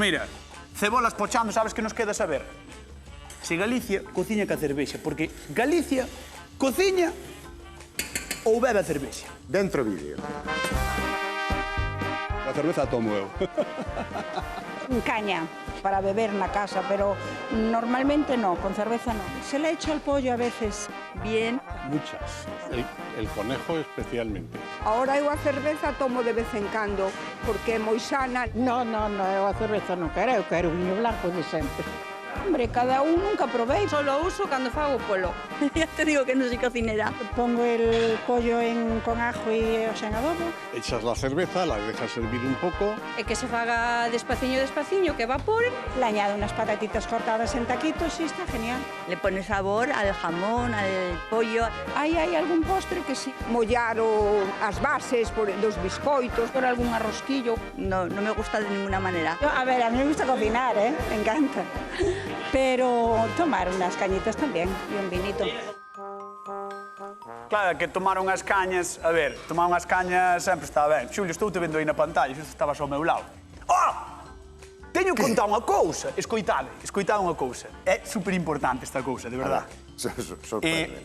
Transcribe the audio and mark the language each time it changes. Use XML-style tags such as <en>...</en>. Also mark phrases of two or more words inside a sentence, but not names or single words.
<gl>Pois mira, cebolas pochando, sabes que nos queda saber? Se Galicia cociña ca cervexa, porque Galicia cociña ou bebe a cervexa. Dentro vídeo. A cerveza tomo eu. Caña para beber na casa, pero normalmente no, con cerveza no.</gl> <es>Se le echa el pollo a veces bien. Muchas. El conejo especialmente.</es> <gl>Ahora eu a cerveza tomo de vez en cando, porque é moi sana. No, eu a cerveza non quero, eu quero o viño blanco de sempre. Hombre, cada un nunca probei. Solo uso cando fago polo.</gl> <es>Ya te digo que non soy cocinera. Pongo el pollo con ajo e en adobo. Echas la cerveza, la dejas servir un poco.</es> <gl>E que se faga despaciño, que evapore.</gl> <es>Le añado unas patatitas cortadas en taquitos y está genial. Le pone sabor al jamón, al pollo.</es> <gl>Hai algún postre que sí. Mollar as bases dos biscoitos. Por algún arrosquillo.</gl> <es>No me gusta de ninguna manera. A ver, a mí me gusta cocinar, me encanta. Pero tomar unas cañitas también y un vinito.</es> <gl>Claro, que tomar unhas cañas... A ver, tomar unhas cañas sempre está ben. Xulio, estou te vendo aí na pantalla, xusto estabas ao meu lado. Oh! Teño que contar unha cousa. Escoitade unha cousa. É superimportante esta cousa,</gl> <es>de verdad.</es> <gl>Sorprende.</gl>